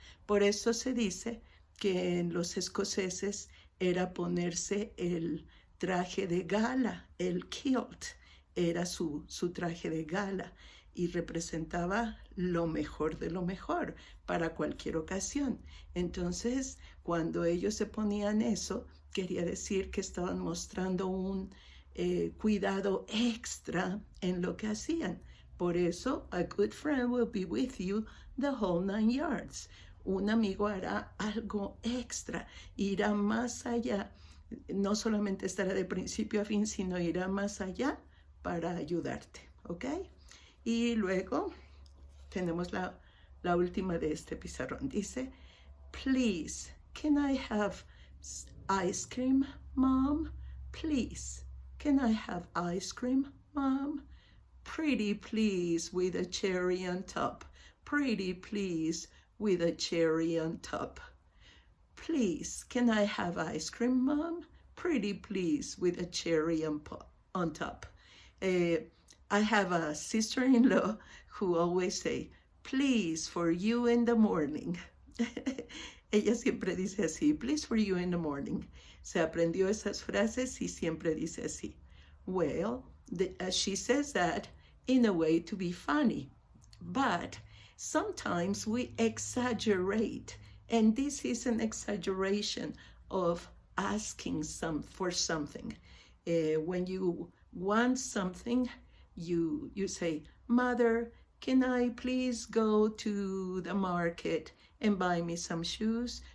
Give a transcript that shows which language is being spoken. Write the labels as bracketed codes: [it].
[es] Por eso se dice que en los escoceses era ponerse el traje de gala, el kilt, era su traje de gala y representaba lo mejor de lo mejor para cualquier ocasión. Entonces, cuando ellos se ponían eso, quería decir que estaban mostrando un cuidado extra en lo que hacían. Por eso, [en] a good friend will be with you the whole 9 yards. [es] Un amigo hará algo extra, irá más allá, no solamente estará de principio a fin, sino irá más allá para ayudarte, ¿ok? Y luego tenemos la última de este pizarrón. Dice, [en] please, can I have ice cream, Mom? Please, can I have ice cream, Mom? Pretty please with a cherry on top. Pretty please with a cherry on top. Please, can I have ice cream, Mom? Pretty please with a cherry on top. I have a sister-in-law who always say, please for you in the morning. [es] Ella siempre dice así, [en] please for you in the morning. [es] Se aprendió esas frases y siempre dice así. [en] Well, she says that in a way to be funny, but sometimes we exaggerate, and this is an exaggeration of asking for something. When you want something, you say, Mother, can I please go to the market and buy me some shoes?